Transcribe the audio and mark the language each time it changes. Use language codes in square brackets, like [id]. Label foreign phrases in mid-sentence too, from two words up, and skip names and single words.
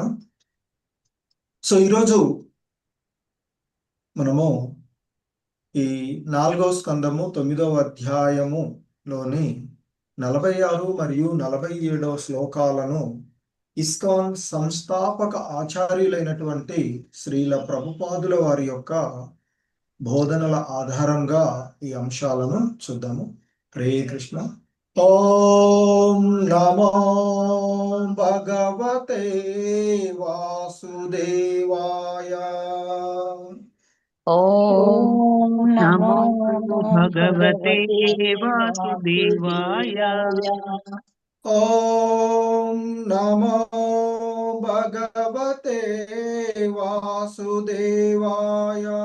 [te] సో ఈరోజు మనము ఈ 4వ స్కందము 9వ అధ్యాయములోని 46 మరియు 47వ శ్లోకాలను ఇస్కాన్ సంస్థాపక ఆచార్యులైనటువంటి శ్రీల ప్రభుపాదుల వారి యొక్క బోధనల ఆధారంగా ఈ అంశాలను చూద్దాము. [sa] హరే కృష్ణ. ఓం నమో భగవతే వాసుదేవాయ. ఓం भगवते वासुदेवाय। ॐ नमो भगवते वासुदेवाय।